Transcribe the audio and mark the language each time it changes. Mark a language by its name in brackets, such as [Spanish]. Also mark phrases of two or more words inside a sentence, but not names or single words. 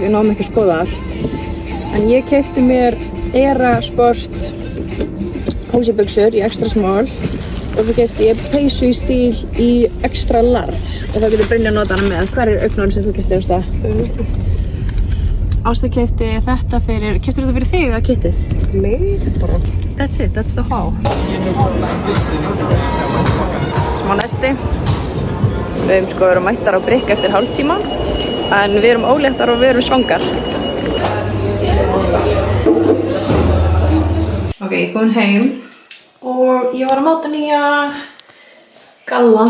[Icelandic] Við náum ekki að skoða allt. En ég keypti mér Era Sport cozy buxur í [English] extra small [Icelandic] og svo keypti ég peysu í stíl í [English] extra large [Icelandic] og þá getur Brynja að nota hana með. Hver er augnórið sem þú keypti, Ásta? Ásta keypti þetta fyrir, keyptir þetta fyrir þig eða kittið? Mig bara. [English] That's it, that's the haul. [Icelandic] Smá nesti. Við höfum sko verið mættar á Brygg eftir hálftíma en við erum óléttar og við erum svangar. Ok, ég er komin heim og ég var að máta nýja gallan.